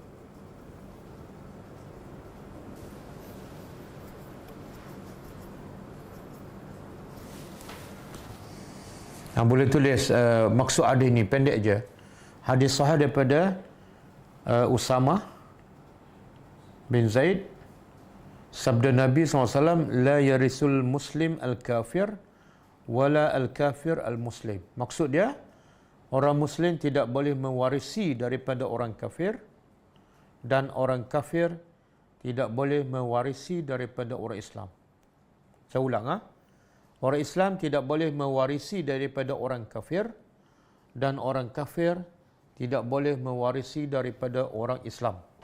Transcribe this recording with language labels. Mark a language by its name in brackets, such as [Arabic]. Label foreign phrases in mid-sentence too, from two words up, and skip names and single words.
[Malay] Boleh tulis maksud hadis ni pendek je. Hadis sahih daripada Usamah bin Zaid, sabda Nabi SAW, [Arabic] la yarisul muslim al-kafir wala al-kafir al-muslim. [Malay] Maksud dia, orang muslim tidak boleh mewarisi daripada orang kafir, dan orang kafir tidak boleh mewarisi daripada orang Islam. Saya ulang, orang Islam tidak boleh mewarisi daripada orang kafir, dan orang kafir tidak boleh mewarisi daripada orang Islam.